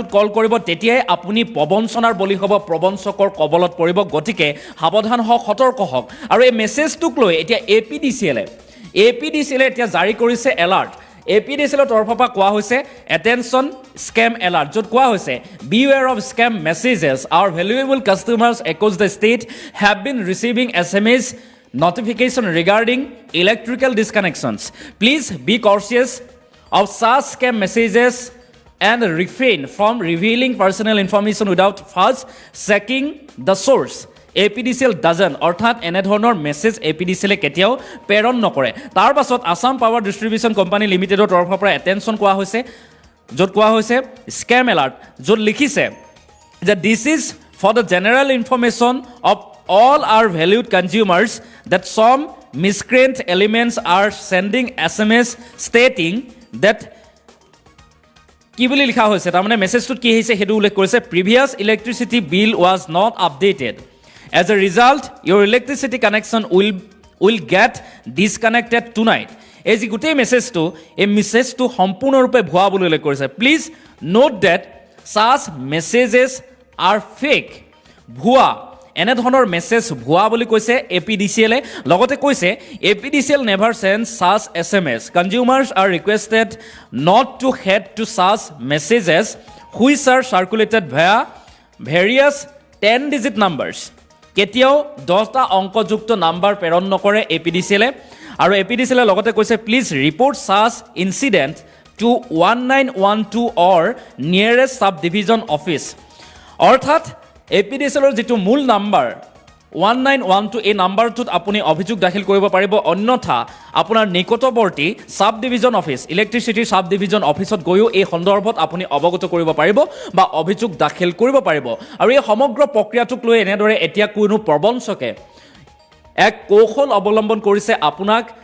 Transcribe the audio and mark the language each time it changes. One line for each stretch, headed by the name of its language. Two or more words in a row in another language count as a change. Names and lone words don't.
Assamese: কল কৰিব তেতিয়াই আপুনি প্ৰবঞ্চনাৰ বলি হ'ব প্ৰবঞ্চকৰ কবলত পৰিব গতিকে সাৱধান হওক সতৰ্ক হওক আৰু এই মেছেজটোক লৈ এতিয়া APDCL এতিয়া জাৰি কৰিছে এলাৰ্ট APDCL তৰফৰ পৰা কোৱা হৈছে
English: attention scam alert
Assamese: য'ত কোৱা হৈছে
English: beware of scam messages our valuable customers across the state have been receiving SMS notification regarding electrical disconnections. Please be cautious of such scam messages and refrain from revealing personal information without first checking the source.
Assamese: APDCL doesn't অৰ্থাৎ এনে ধৰণৰ মেছেজ APDCL কেতিয়াও প্ৰেৰণ নকৰে তাৰ পাছত আসাম পাৱাৰ ডিষ্ট্ৰিবিউচন কোম্পানী লিমিটেডৰ তৰফৰ পৰা এটেনশ্যন কোৱা হৈছে য'ত কোৱা হৈছে
English: scam alert
Assamese: য'ত লিখিছে যে
English: this is for the general information of all our valued consumers that some miscreant elements are sending SMS stating that
Assamese: কি বুলি লিখা হৈছে তাৰ মানে মেছেজটোত কি হৈছে হেতু উল্লেখ কৰিছে
English: previous electricity bill was not updated as a result your electricity connection will get disconnected tonight
Assamese: এই যি গোটেই মেছেজটো সম্পূৰ্ণৰূপে ভুৱা বুলি উল্লেখ
English: কৰিছে please note that such messages are fake
Assamese: ভুৱা এনে ধৰণৰ মেছেজ ভুৱা বুলি কৈছে APDCL লগতে কৈছে
English: APDCL never sends such SMS consumers are requested not to head to such messages which are circulated via various 10-digit numbers
Assamese: কেতিয়াও 10টা অংকযুক্ত নাম্বাৰ প্ৰেৰণ নকৰে APDCL আৰু APDCL লগতে কৈছে
English: please report such incident to 1912 or nearest subdivision office অৰ্থাৎ APDCLৰ
Assamese: যিটো মূল নাম্বাৰ 1912 এই নাম্বাৰটোত আপুনি অভিযোগ দাখিল কৰিব পাৰিব অন্যথা আপোনাৰ নিকটৱৰ্তী সাব ডিভিজন অফিচ ইলেক্ট্ৰিচিটি সাব ডিভিজন অফিচত গৈও এই সন্দৰ্ভত আপুনি অৱগত কৰিব পাৰিব বা অভিযোগ দাখিল কৰিব পাৰিব আৰু এই সমগ্ৰ প্ৰক্ৰিয়াটোক লৈ এনেদৰে এতিয়া কোনো প্ৰবঞ্চকে এক কৌশল অৱলম্বন কৰিছে আপোনাক